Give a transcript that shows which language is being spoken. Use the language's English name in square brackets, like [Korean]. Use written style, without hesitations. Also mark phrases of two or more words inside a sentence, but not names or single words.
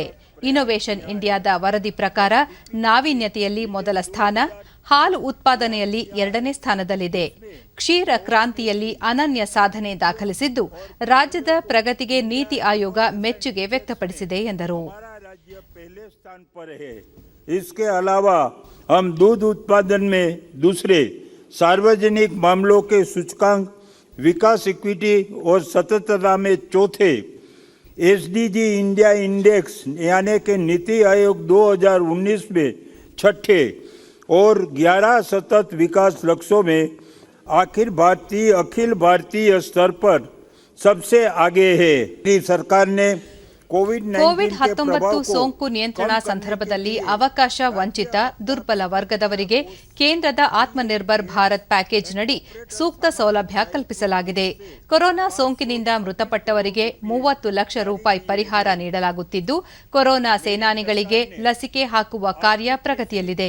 [Kannada] ಇನ್ನೋವೇಷನ್ ಇಂಡಿಯಾದ ವರದಿ ಪ್ರಕಾರ ನಾವೀನ್ಯತೆಯಲ್ಲಿ ಮೊದಲ ಸ್ಥಾನ, ಹಾಲು ಉತ್ಪಾದನೆಯಲ್ಲಿ 2ನೇ ಸ್ಥಾನದಲ್ಲಿದೆ. ಕ್ಷೀರ ಕ್ರಾಂತಿಯಲ್ಲಿ ಅನನ್ಯ ಸಾಧನೆ ದಾಖಲಿಸಿದ್ದು, ರಾಜ್ಯದ ಪ್ರಗತಿಗೆ ನೀತಿ ಆಯೋಗ ಮೆಚ್ಚುಗೆ ವ್ಯಕ್ತಪಡಿಸಿದೆ ಎಂದರು. [Hindi] इसके अलावा हम दूध उत्पादन में दूसरे, सार्वजनिक मामलों के सूचकांक, विकास इक्विटी और सततता में चौथे, एसडीजी इंडिया इंडेक्स यानी कि नीति आयोग 2019 में छठे और 11 सतत विकास लक्ष्यों में अखिल भारतीय स्तर पर सबसे आगे है. सरकार ने [Kannada] ಕೋವಿಡ್-19 ಸೋಂಕು ನಿಯಂತ್ರಣ ಸಂದರ್ಭದಲ್ಲಿ ಅವಕಾಶ ವಂಚಿತ, ದುರ್ಬಲ ವರ್ಗದವರಿಗೆ ಕೇಂದ್ರದ ಆತ್ಮನಿರ್ಭರ್ ಭಾರತ್ ಪ್ಯಾಕೇಜ್ನಡಿ ಸೂಕ್ತ ಸೌಲಭ್ಯ ಕಲ್ಪಿಸಲಾಗಿದೆ. ಕೊರೋನಾ ಸೋಂಕಿನಿಂದ ಮೃತಪಟ್ಟವರಿಗೆ 30 ಲಕ್ಷ ರೂಪಾಯಿ ಪರಿಹಾರ ನೀಡಲಾಗುತ್ತಿದ್ದು, ಕೊರೋನಾ ಸೇನಾನಿಗಳಿಗೆ ಲಸಿಕೆ ಹಾಕುವ ಕಾರ್ಯ ಪ್ರಗತಿಯಲ್ಲಿದೆ.